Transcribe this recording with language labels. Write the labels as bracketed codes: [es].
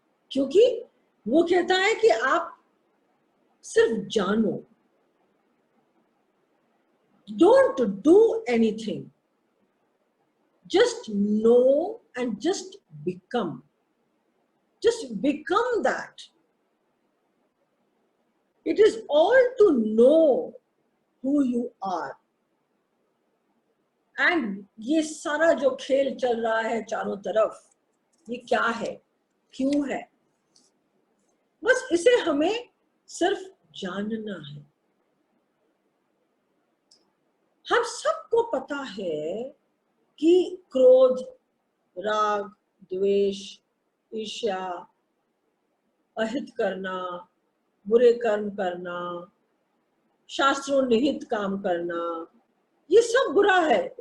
[hi] क्योंकि वो कहता है कि आप सिर्फ जानो, [en] Don't do anything, just know and just become, just become that. It is all to know who you are. And [hi] ये सारा जो खेल चल रहा है चारों तरफ, ये क्या है, क्यों है, बस इसे हमें सिर्फ जानना है। हम सबको पता है कि क्रोध, राग, द्वेष, ईर्ष्या, अहित करना, बुरे कर्म करना, शास्त्रों निहित काम करना, ये सब बुरा है।